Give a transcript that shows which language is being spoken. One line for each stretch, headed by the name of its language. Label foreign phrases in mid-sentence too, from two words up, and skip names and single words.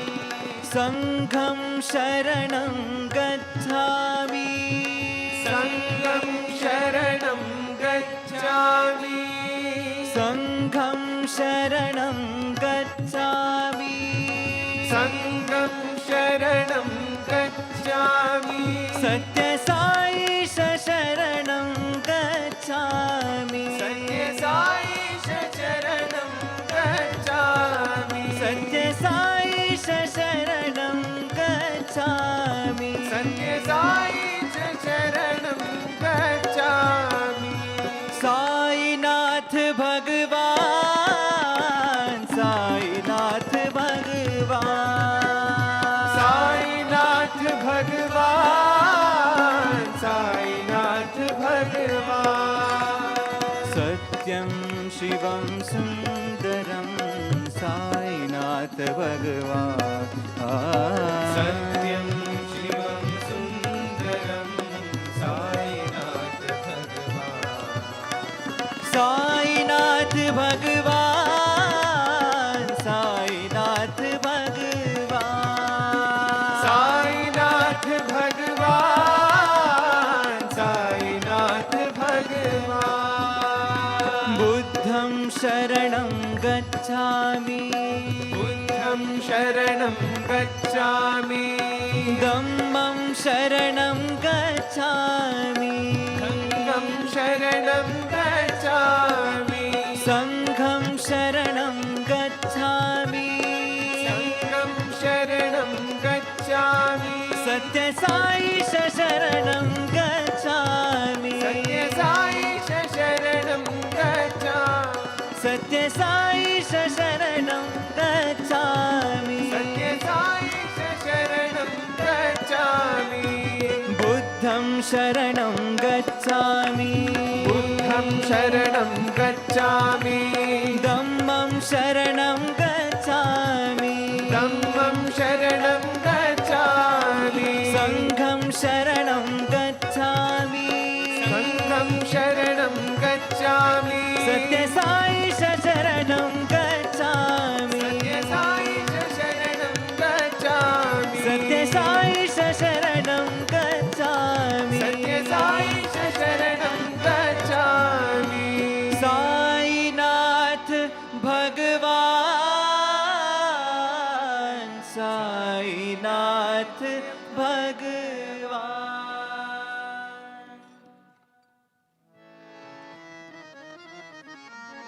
Pali: संघं शरणं गच्छामि संघं शरणं गच्छामि संघं शरणं गच्छामि संघं शरणं गच्छामि सत्य साई शरणं गच्छामि सत्य साई शरणं गच्छामि सत्य साई शरणं गच्छामि सत्य साई शरणं गच्छामि
Sanskrit: साईनाथ भगवान साईनाथ भगवान साईनाथ भगवान साईनाथ भगवान सत्यं शिवं सुन्दरं साईनाथ भगवान सत्यं शिवं सुन्दरं साईनाथ भगवान साईनाथ भगवान साईनाथ भगवान साईनाथ भगवान साईनाथ भगवान
Pali: बुद्धं शरणं गच्छामि बुद्धं शरणं गच्छामि धम्मं शरणं गच्छामि संघं शरणं गच्छामि संघं शरणं गच्छामि संघं शरणं गच्छामि सत्य साई शरणं गच्छामि सत्य साई शरणं गच्छामि सत्य साई शरणं गच्छामि सत्य साई शरणं गच्छामि बुद्धं शरणं गच्छामि बुद्धं शरणं गच्छामि धम्मं शरणं गच्छामि धम्मं शरणं गच्छामि संघं शरणं गच्छामि संघं शरणं गच्छामि सत्य साई शरणं गच्छामि सत्य साई शरणं गच्छामि सत्य साई शरणं गच्छामि सत्य साई शरणं गच्छामि
Sanskrit: साईनाथ भगवान साईनाथ भगवान